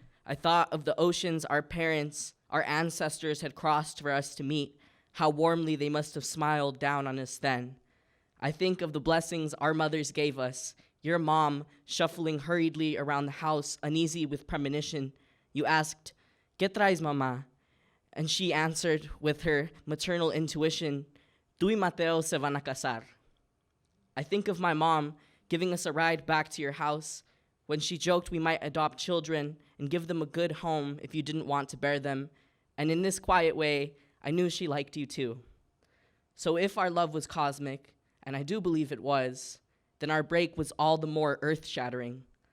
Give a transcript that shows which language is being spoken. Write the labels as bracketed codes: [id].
[en] I thought of the oceans our parents, our ancestors had crossed for us to meet, how warmly they must have smiled down on us then. I think of the blessings our mothers gave us, your mom shuffling hurriedly around the house, uneasy with premonition. You asked, [es] ¿Qué traes, mamá? [en] And she answered with her maternal intuition, [es] Tú y Mateo se van a casar. [en] I think of my mom giving us a ride back to your house when she joked we might adopt children and give them a good home if you didn't want to bear them. And in this quiet way, I knew she liked you too. So if our love was cosmic, and I do believe it was, then our break was all the more earth-shattering.